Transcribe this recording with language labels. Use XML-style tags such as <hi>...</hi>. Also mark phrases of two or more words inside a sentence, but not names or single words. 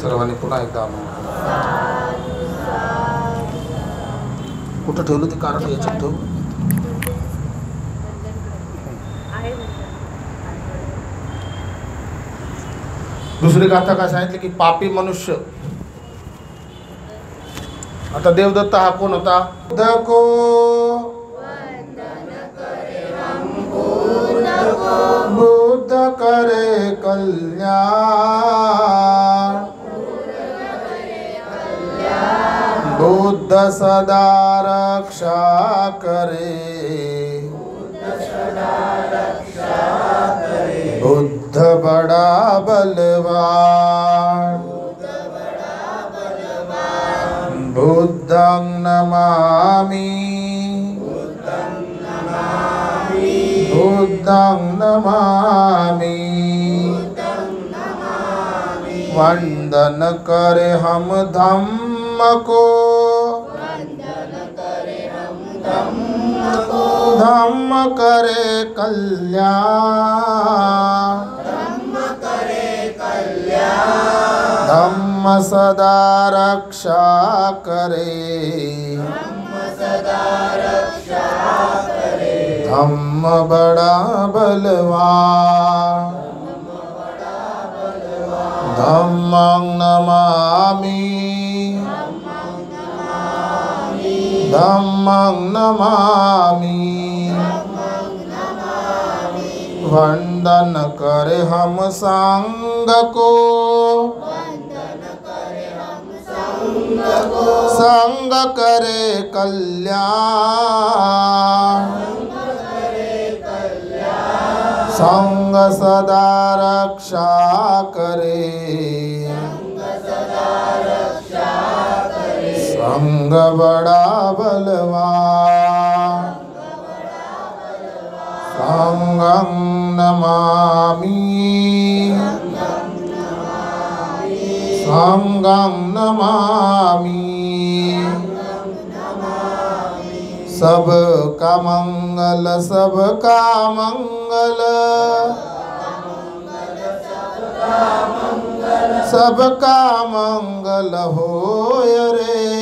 <mr>सर्वांनी पुन्हा एकदा कुठं ठेवलं ते कारण याच्यात ठेवू. दुसरी गाथा काय सांगितली की पापी मनुष्य. आता देवदत्त हा कोण होता?</mr> <hi>बुद्ध करे कल्याण, बुद्ध सदा रक्षा करे, बुद्ध बड़ा बलवान,</hi> <pi>बुद्धं नमामि, बुद्धं नमामि।</pi> <hi>वंदन करे हम धम्म को, धम्म करे कल्याण, धम्म सदा रक्षा करे, धम्म बड़ा बलवान।</hi> <pi>धम्मं नमामि, धम्मं नमामि।</pi> <hi>वंदन करे हम संग को, संग करे कल्याण, संग सदा रक्षा करे, संग बड़ा बलवान।</hi> <pi>संगं नमामि, संगं नमामि।</pi> <hi>सबका मंगल, सबका मंगल, सबका मंगल होय रे।</hi>